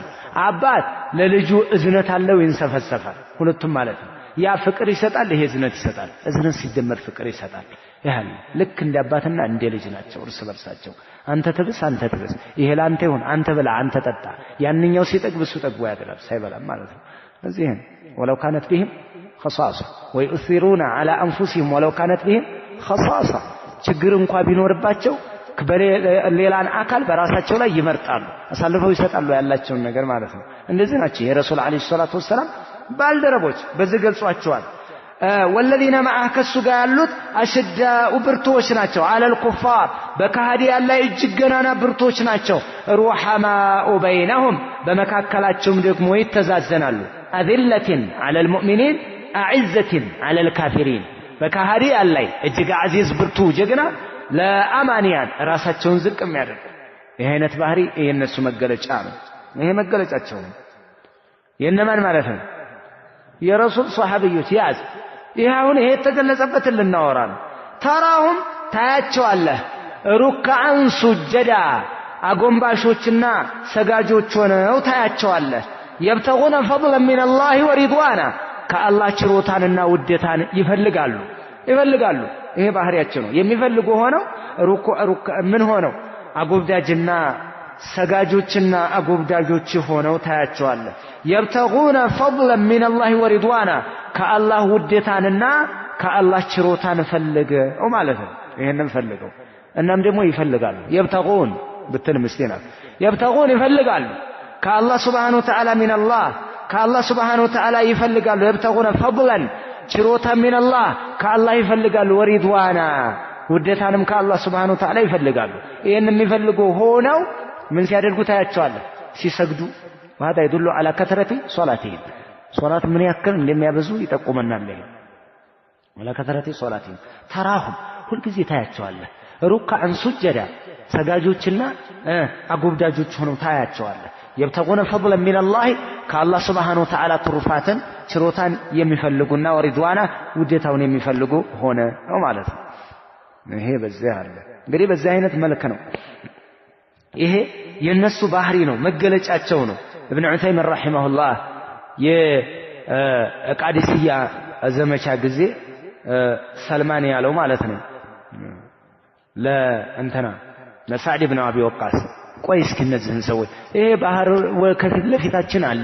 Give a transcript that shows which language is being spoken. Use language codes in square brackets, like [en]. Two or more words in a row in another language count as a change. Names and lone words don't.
[am] አባት ለልጁ እዝነት አለው ይንሰፈሰፋል። ሁለቱም ማለት ነው። ያ ፍቅር ይሰጣል፣ ይሄ እዝነት ይሰጣል። እዝነት ሲደመር ፍቅር ይሰጣል። ያህል ልክ እንደ አባትና እንደ ልጅ ናቸው እርስ በርሳቸው። አንተ ትብስ ይሄ ላንተ ይሁን፣ አንተ ብላ አንተ ጠጣ። ያንኛው ሲጠግብ እሱ ጠግቦ ያድራል ሳይበላም ማለት ነው። እዚህን [ar] ولو كانت بهم خصاصة ويؤثرون على أنفسهم ولو كانت بهم خصاصة [am] ችግር እንኳን ቢኖርባቸው ሌላን አካል በራሳቸው ላይ ይመርጣሉ፣ አሳልፈው ይሰጣሉ ያላቸውን ነገር ማለት ነው። እንደዚህ ናቸው የረሱል አለይሂ [ar] الصلاة والسلام [am] ባልደረቦች በዚህ ገልጿቸዋል። [ar] والذين معه [am] ከሱ ጋር ያሉት አሽዳኡ ብርቶች ናቸው። [ar] على الكفار [am] በካህዲያን ላይ እጅግ ገናና ብርቶች ናቸው። [ar] رحماء بينهم [am] በመካከላቸውም ደግሞ ይተዛዘናሉ። [ar] أذلة على المؤمنين أعزة على الكافرين [am] በካህዲያን ላይ እጅግ አዚዝ ብርቱ ጀግና ለአማንያን ራሳቸውን ዝቅ የሚያደርግ ይሄ አይነት ባህሪ የነሱ መገለጫ ነው። ይሄ መገለጫቸው ነው። የነማን ማለት ነው? የረሱል ሷሃቢዮች ያዝ። ይሄ አሁን ይሄ የተገለጸበትን ልናወራ ነው። ተራሁም ታያቸዋለህ [ar] ركعا سجدا [am] አጎንባሾችና ሰጋጆች ሆነው ታያቸዋለህ። [ar] يبتغون فضلا من الله ورضوانا كالله [am] ችሮታንና ውዴታን ይፈልጋሉ ይሄ ባህሪያቸው ነው የሚፈልጉ ሆነው ሩኩዕ ምን ሆነው አጎብዳጅና ሰጋጆችና አጎብዳጆች ሆነው ታያቸዋለህ [ar] يبتغون فضلا من الله ورضوانا كالله [am] ውዴታንና ከአላህ ችሮታን ፈልገው ማለት ነው ይሄንን ፈልገው እናም ደግሞ ይፈልጋሉ يبتغون ብትል ምስኪና يبتغون ይፈልጋሉ ከአላህ [ar] سبحانه وتعالى [am] من الله ከአላህ [ar] سبحانه وتعالى [am] ይፈልጋሉ [ar] يبتغون فضلا [am] ችሮታ [ar] من الله [am] ከአላህ ይፈልጋሉ ወሪድዋና ውዴታንም ከአላህ [ar] سبحانه وتعالى [am] ይፈልጋሉ ይሄንን የሚፈልጉ ሆነው ምን ሲያደርጉ ታያቸዋለህ ሲሰግዱ [ar] وهذا يدل على كثرة صلاتهم صلاة من [am] ያክል እንደሚያበዙ ይጠቁመናል ይሄ [ar] ولا كثرة صلاتهم تراهم كل [am] ጊዜ ታያቸዋለህ [ar] ركعا سجدا [am] ሰጋጆችና አጎብዳጆች ሆነው ታያቸዋለህ [ar] يبتغون فضلا من الله كالله سبحانه وتعالى [am] ትሩፋትን ችሮታን የሚፈልጉና ወሪድዋና ውዴታውን የሚፈልጉ ሆነ ነው ማለት ነው ይሄ በዚህ አለ እንግዲህ በዚህ አይነት መልክ ነው ይሄ የነሱ ባህሪ ነው መገለጫቸው ነው [ar] ابن عثيمين رحمه الله [am] የቃዲስያ ዘመቻ ጊዜ ሰልማን ያለው ማለት ነው ለእንተና ለሳዕድ ኢብኑ አቢ ወቃስ ቆይ እስኪ እነዚህን ሰዎች ይሄ ባህር ከፊት ለፊታችን አለ